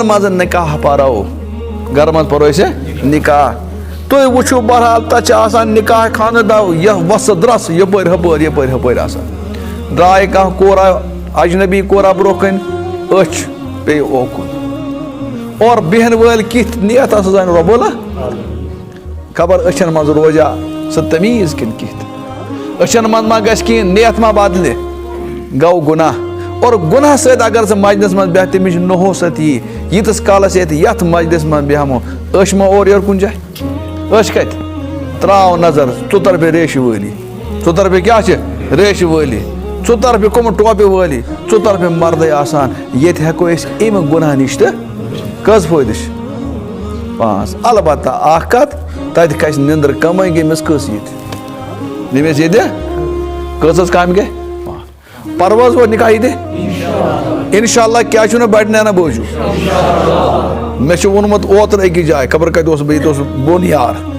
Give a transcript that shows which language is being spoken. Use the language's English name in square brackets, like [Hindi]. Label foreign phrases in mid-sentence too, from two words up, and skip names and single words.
[Kashmiri] منٛز نِکاح پرو گرن منٛز پرو أسۍ نِکاح تُہۍ وٕچھِو بہرحال تتہِ چھِ آسان نِکاح خانہٕ دو یتھ وۄسہٕ درٛس یپٲرۍ ہُپٲرۍ یپٲرۍ ہُپٲرۍ آسان درٛاے کانٛہہ کوٗر اجنبی کوٗرا برونٛہہ کَنۍ أچھ پیٚیہِ اوکُن اور بیٚہن وٲلۍ کِتھ نیت ہسا زانہِ رۄب اللہ خبر أچھن منٛز روزیا سُہ تمیٖز کِنہٕ کِتھ أچھن منٛز ما گژھِ کِہیٖنۍ نیت ما بدلہِ گوٚو گُناہ اور گُناہ سۭتۍ اگر ژٕ مسجدس منٛز بیٚہکھ تٔمِس چھِ نوٚحو سۭتۍ یی ییٖتِس کالس یتھ مسجدس منٛز بیٚہمو أچھ ما اورٕ یورٕ کُنہِ جایہِ أچھ کتہِ تراو نظر ژُطرفہِ ریشہِ وٲلی ژُطرفہِ کیٛاہ چھِ ریشہِ وٲلی ژُطرفہِ کٕم ٹوپہِ وٲلی ژُطرفہِ مردے آسان ییٚتہِ ہٮ۪کو أسۍ اَمہِ گُناہ نِش تہٕ کٔژ فٲیدٕ چھِ پانٛژھ البتہ اکھ کتھ تتہِ کھسہِ نِندٕر کمٕے گٔمٕژ کٔژ ییٚتہِ ییٚمِس ییٚتہِ کٔژ حظ کامہِ گٔے پرو حظ وۄنۍ نِکاح ییٚتہِ [Arabic] انشاء اللہ [Kashmiri] کیٛاہ چھُنہٕ بڑِ نیران بوٗزِو مےٚ چھُ ووٚنمُت اوترٕ أکِس جایہِ خبر کتہِ اوسُس بہٕ ییٚتہِ اوسُس بوٚن یار